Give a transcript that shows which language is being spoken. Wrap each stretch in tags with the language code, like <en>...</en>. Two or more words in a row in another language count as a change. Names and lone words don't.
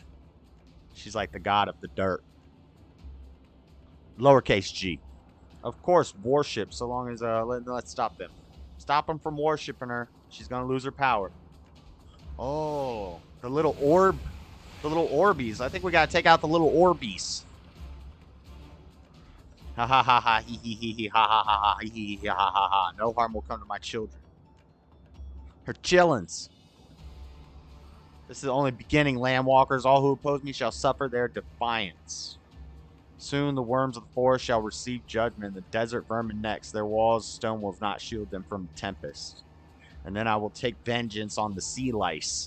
<en>She's like the god of the dirt. Lowercase g. Of course, worship, so long as, let's stop them. Stop them from worshiping her. She's gonna lose her power. Oh, the little orb. The little orbies. I think we gotta take out the little orbies. Ha ha ha ha, hee hee hee hee, ha ha ha ha, hee hee hee, ha ha ha. No harm will come to my children. Her chillins. This is the only beginning, Landwalkers. All who oppose me shall suffer their defiance. Soon the worms of the forest shall receive judgment, the desert vermin next. Their walls of stone will not shield them from tempest. And then I will take vengeance on the sea lice.</en>